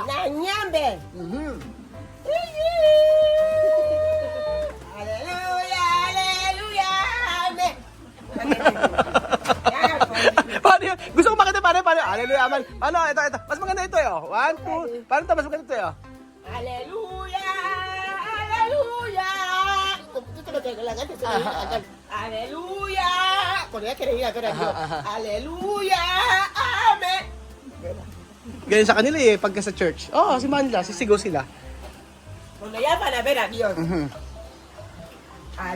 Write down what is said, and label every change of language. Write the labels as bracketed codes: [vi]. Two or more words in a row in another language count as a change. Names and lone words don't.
[tl] Nanyambe. Hallelujah, hallelujah, amen. Paano yun? Gusto ko makita paano? Hallelujah, amen. Paano? Ito. Mas maganda ito eh. 1, 2. Paano ito? Mas maganda ito eh. Hallelujah, hallelujah. Hallelujah. [es] Por ya quería ir a ver a Dios. [tl] Hallelujah, amen. Ganyan sa kanila eh, pagka sa church. Si Manila, sisigaw sila. [es] Cuando ya van a ver a Dios.